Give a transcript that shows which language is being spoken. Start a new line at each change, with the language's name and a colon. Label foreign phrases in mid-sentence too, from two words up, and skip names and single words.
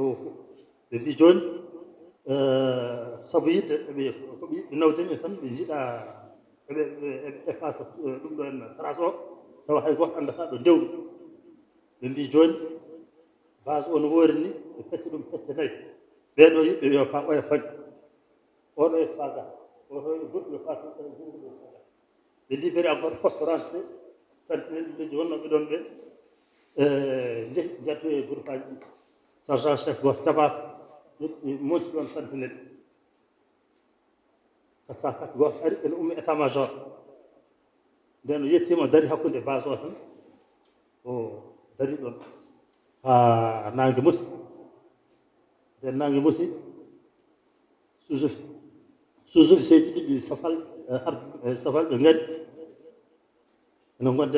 Fula: ɓe mbi joni saabu yidde koɓe yiɗɓe nawdemi tan ɓe jiiɗa eɓe efface ɗum ɗo en trace o tawa hay goto andata ɗo ndewɗo ɓe mbi joni base o no woori ni ɓe petti ɗum pette 4 ɓeɗo yimɓe yo fa oya fañ oɗo e faga oto e goɗɗo yo fa ɓe
French: libéré encore poste rentré sentinelle
Fula: ɓe wonnoɓe ɗon ɓe jeehi jatto e groupe aji ɗi
French: sergent chef
Fula: goto jaɓato monti ɗon sentinelle 404 goto ari ene ummi
French: état major
Fula: nden o yettima o dari hakkude base o tan o dari ɗon ha nangue muti nden nangue muti sous-officier ɗiɗi safal safal ɓe gari ene gonde